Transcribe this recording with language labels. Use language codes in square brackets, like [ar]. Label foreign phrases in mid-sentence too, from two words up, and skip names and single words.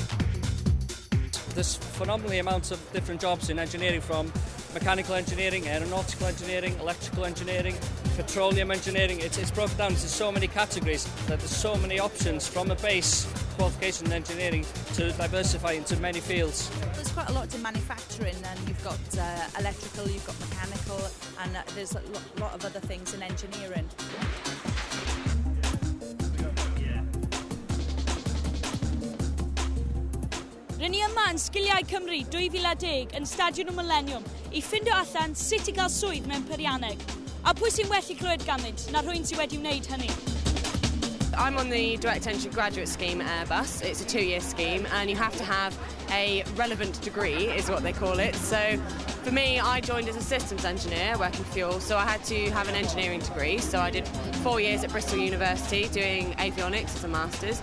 [en] There's phenomenally amounts of different jobs in engineering, from mechanical engineering, aeronautical engineering, electrical engineering, petroleum engineering. It's broken down into so many categories that there's so many options from a base qualification in engineering to diversify into many fields. There's quite a lot to manufacturing, and you've got electrical, you've got mechanical, and there's a lot of other things in engineering. [cy] Rydyn ni yma yn Sgiliau Cymru 2010 yn Stadiwm y Millennium I ffindio allan sut I gael swydd mewn peirianneg. A pwy sy'n well I clywed ganddynt na rhywun sy'n wedi wneud hynny? [en] I'm on the direct entry graduate scheme at Airbus. It's a 2-year scheme and you have to have a relevant degree is what they call it. So for me, I joined as a systems engineer working fuel, so I had to have an engineering degree. So I did 4 years at Bristol University doing avionics as a master's.